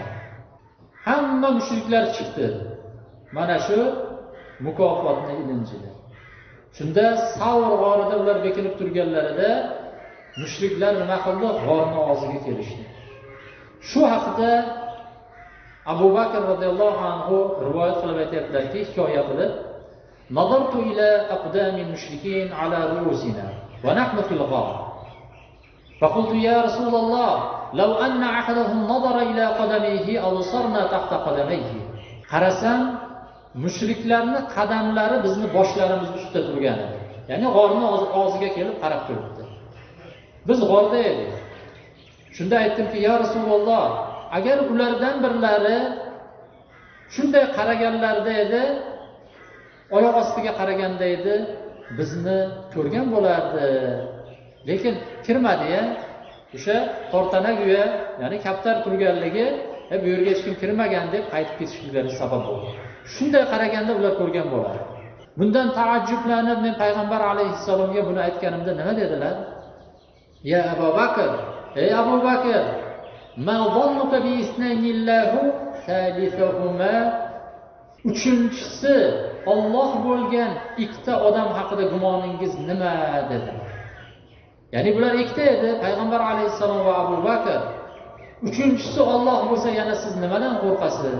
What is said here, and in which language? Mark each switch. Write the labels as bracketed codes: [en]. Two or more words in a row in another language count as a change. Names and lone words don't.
[uz] Hamma mushriklar chiqdi. Mana shu mukofotni ilinjida. Shunda Savr g'orida ular bekinib turganlarida mushriklar nima qildi? G'orning og'ziga kelishdi. Shu haqida Abu Bakr [ar] رضي الله عنه [uz] rivoyat qilib aytayaptilarki, hikoya qilib, [ar] "نظرت إلى أقدام المشركين على رؤوسنا ونحن في الغار. فقلت يا رسول الله لو أن أحدهم نظر إلى قدميه أبصرنا تحت قدميه." [uz] Qarasam, mushriklarning qadamlari bizni boshlarimiz ustida turgan edi. Ya'ni g'orning og'ziga kelib qarab turibdi. Biz g'orda edik. Shunda aytdimki, [ar] "يا رسول الله, [uz] agar ulardan birlari shunday qaraganlarida edi, oyoq ostiga qaraganda edi, bizni ko'rgan bo'lardi. Lekin kirmadi-ya. O'sha tortanaguya, ya'ni kaptar turganligi, bu yerga hech kim kirmagan deb qaytib ketishliklariga sabab bo'ldi. Shunday qaraganda ular ko'rgan bo'lardi. Bundan taajjublanib men payg'ambar alayhissalomga buni aytganimda nima dedilar? Ya Abu Bakr, ey Abu Bakr, [ar] ما ظنك باثنين الله ثالثهما, [uz] uchinchisi Alloh bo'lgan ikkita odam haqida gumoningiz nima dedi. Ya'ni bular ikkita edi, payg'ambar alayhissalom va Abu Bakr. Uchinchisi Alloh bo'lsa yana siz nimadan qo'rqasiz?